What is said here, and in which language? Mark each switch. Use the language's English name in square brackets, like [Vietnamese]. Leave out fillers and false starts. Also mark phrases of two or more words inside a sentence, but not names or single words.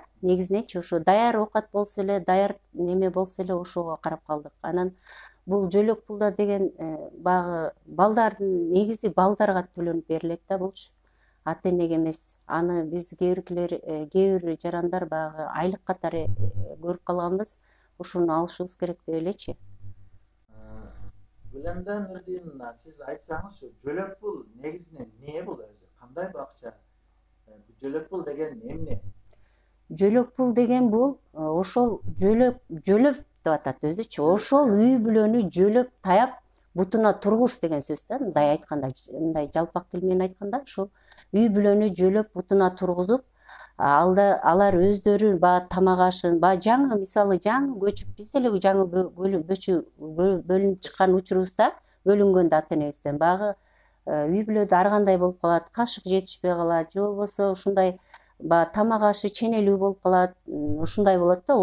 [Kyrgyz] Негизиненчи ошо даяр оокат болсо эле, даяр неме болсо эле ошого карап калдык. Анан бул жөлөк пулда деген баягы балдардын негизи балдарга төлөнүп берилет да булчу. Ата энеге эмес. Аны биз кээ бир жарандар баягы айлык катары көрүп калганбыз. Ушуну алышыбыз керек деп элечи. Гүлэнда Нурдиновна, сиз айтсаңыз шу жөлөк пул негизинде не бул өзү? Кандай бир акча? Жөлөк пул деген эмне? Жөлөк пул деген бул ошол жөлөп деп атат өзүчү. Ошол үй бүлөнү жөлөп таяп бутуна тургуз деген сөз да. Мындай айтканда, мындай жалпак тил менен айтканда, ошол үй бүлөнү жөлөп бутуна тургузуп, алар өздөрү баягы тамак ашын, баягы жаңы мисалы жаңы көчүп, биз деле жаңы бөлүнүп чыккан учурубузда бөлүнгөндө ата энебизден баягы үй бүлөдө ар кандай болуп калат, кашык жетишпей калат, же болбосо ушундай баягы тамак ашы ченелүү болуп калат, ушундай болот да.